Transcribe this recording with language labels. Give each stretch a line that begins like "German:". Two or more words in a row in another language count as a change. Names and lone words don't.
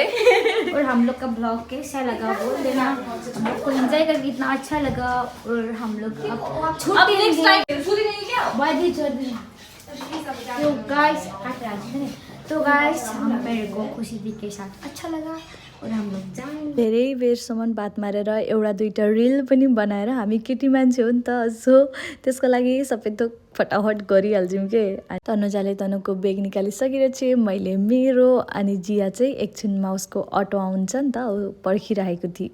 Hindi: और हम लोग का ब्लॉग कैसा लगा वो देना, हम लोग को एंजॉय करके इतना अच्छा लगा। और हम लोग अब छुट्टी तो गाइस हम मेरे को खुशी दी के साथ अच्छा लगा और हम लोग जाएं।
Nepali: धेरै बेरसम्म बात मारेर एउटा दुईटा रिल पनि बनाएर, हामी केटी मान्छे हो नि त, सो त्यसको लागि सबै थोक फटाफट गरिहाल्छौँ के। तनुजाले तनुको बेग निकालिसकेर चाहिँ मैले मेरो, अनि जिया चाहिँ एकछिनमा उसको अटो आउँछ नि त, ऊ पर्खिरहेको थिएँ।